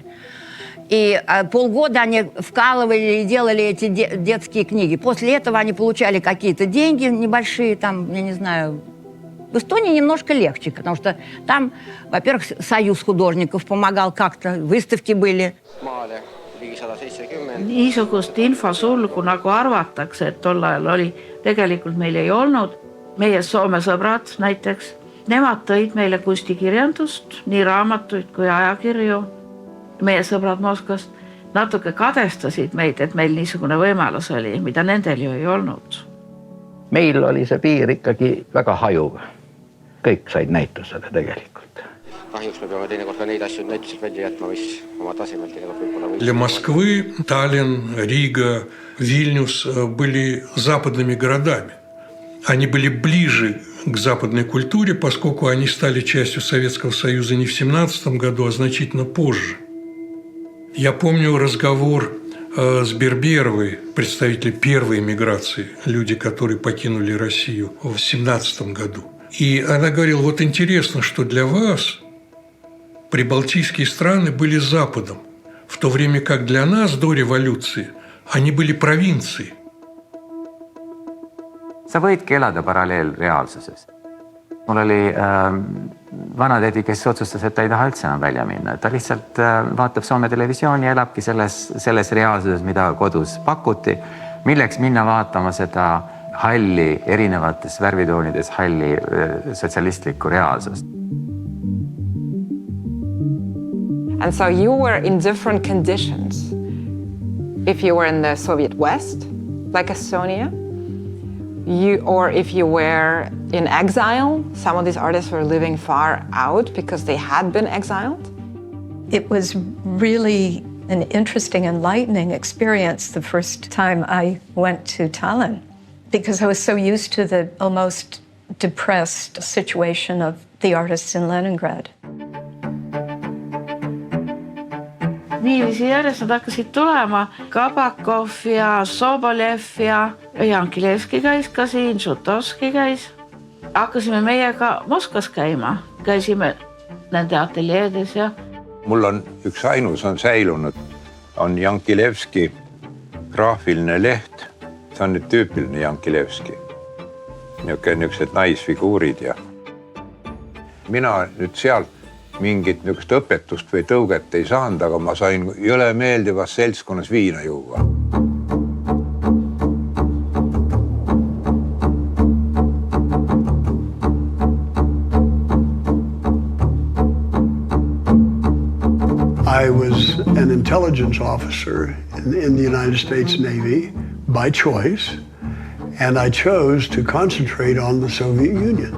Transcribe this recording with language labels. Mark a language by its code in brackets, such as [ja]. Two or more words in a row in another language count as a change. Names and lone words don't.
[ru] И полгода они вкалывали и делали эти детские книги. После этого они получали какие-то деньги небольшие, там, я не знаю. В Эстонии немножко легче, потому что там, во-первых, союз художников помогал как-то, выставки были. [et] Niisugust infosulgu, nagu arvatakse, et tol ajal oli, tegelikult meil ei olnud. Meie Soome sõbrad näiteks, nemad tõid meile kunstikirjandust, nii raamatuid kui ajakirju. Meie sõbrad Moskvast natuke kadestasid meid, et meil niisugune võimalus oli, mida nendel ju ei olnud. Meil oli see piir ikkagi väga hajuv. Kõik said näitusele tegelikult. Kahjuks me peame teinekord ka neid asju näituselt välja jätma, mis oma tasemel teinekord võib-olla. [ru] Для Москвы Таллин, Рига, Вильнюс были западными городами. Они были ближе к западной культуре, поскольку они стали частью Советского Союза не в 1917 году, а значительно позже. Я помню разговор с Берберовой, представителем первой эмиграции, люди, которые покинули Россию в 1917 году. И она говорила, вот интересно, что для вас прибалтийские страны были Западом, в то время как для нас до революции они были провинцией. [et] Sa võidki elada paralleelreaalsuses. Mul oli vanatädi, kes otsustas, et ta ei taha üldse enam välja minna. Ta lihtsalt vaatab Soome televisiooni ja elabki selles reaalsuses, mida kodus pakuti. Milleks minna vaatama seda halli, erinevates värvitoonides halli sotsialistlikku reaalsust. [en] And so you were in different conditions. If you were in the Soviet West, like Estonia, or if you were in exile, some of these artists were living far out because they had been exiled. It was really an interesting, enlightening experience the first time I went to Tallinn, because I was so used to the almost depressed situation of the artists in Leningrad. [et] Niiviisi järjest nad hakkasid tulema. Kabakov ja Sobolev ja Jankilevski käis ka siin, Žutovski käis. Hakkasime meiega Moskvas käima. Käisime nende ateljeedes ja... Mul on üks ainus on säilunud. On Jankilevski graafiline leht. See on nüüd tüüpiline Jankilevski. Niisugused naisfiguurid ja... Mina nüüd sealt mingit niisugust õpetust või tõuget ei saanud, aga ma sain jõle meeldivas seltskonnas viina juua. [en] I was an intelligence officer in the United States Navy by choice, and I chose to concentrate on the Soviet Union.